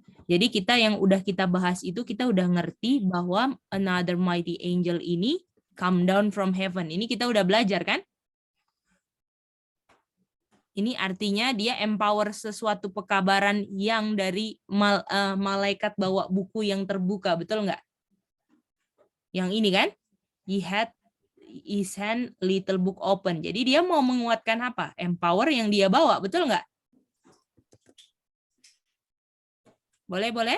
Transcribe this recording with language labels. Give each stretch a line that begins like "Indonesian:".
Indonesian: Jadi kita yang udah kita bahas itu kita udah ngerti bahwa
English: another mighty angel
Indonesian: ini
English: come down from heaven.
Indonesian: Ini kita udah belajar kan? Ini artinya dia empower sesuatu pekabaran yang dari malaikat bawa buku yang terbuka, betul nggak? Yang ini kan?
English: He had his hand little book open.
Indonesian: Jadi dia mau menguatkan apa? Empower yang dia bawa, betul nggak? Boleh?